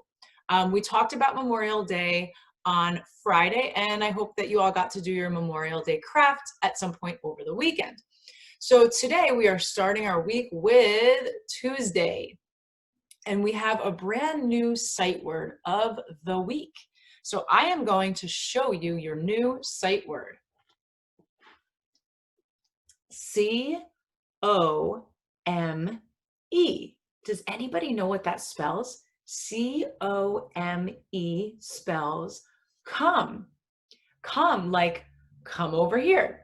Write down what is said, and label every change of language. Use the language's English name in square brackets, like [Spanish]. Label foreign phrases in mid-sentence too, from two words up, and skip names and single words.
[English] We talked about Memorial Day on Friday, and I hope that you all got to do your Memorial Day craft at some point over the weekend. So today we are starting our week with Tuesday, and we have a brand new sight word of the week. So I am going to show you your new sight word. C-O-M-E. Does anybody know what that spells? C-O-M-E spells come. Come, like come over here.